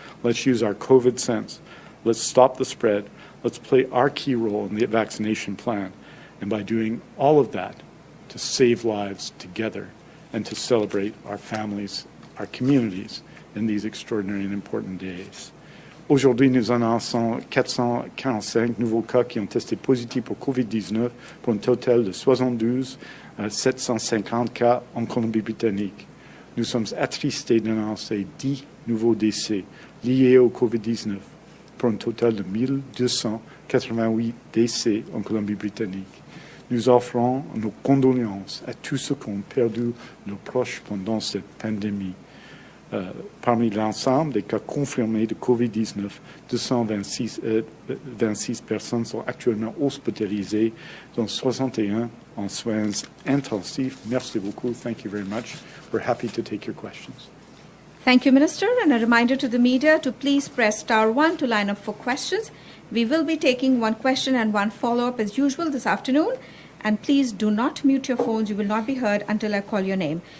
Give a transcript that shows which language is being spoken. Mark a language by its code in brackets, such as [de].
[en] Let's use our COVID sense. Let's stop the spread. Let's play our key role in the vaccination plan. And by doing all of that, to save lives together and to celebrate our families, our communities in these extraordinary and important days. [fr] Aujourd'hui, nous annonçons 445 nouveaux cas qui ont testé positifs pour COVID-19 pour un total de 72 750 cas en Colombie-Britannique. Nous sommes attristés d'annoncer 10 nouveaux décès liés au COVID-19 pour un total de 1288 décès en Colombie-Britannique. Nous offrons nos condoléances à tous ceux qui ont perdu leurs proches pendant cette pandémie. Parmi l'ensemble des cas confirmés de COVID-19, 226 personnes sont actuellement hospitalisées, dont 61 en soins intensifs. Merci beaucoup. [en] Thank you very much. We're happy to take your questions. Thank you, Minister. And a reminder to the media to please press *1 to line up for questions. We will be taking one question and one follow-up as usual this afternoon. And please do not mute your phones. You will not be heard until I call your name.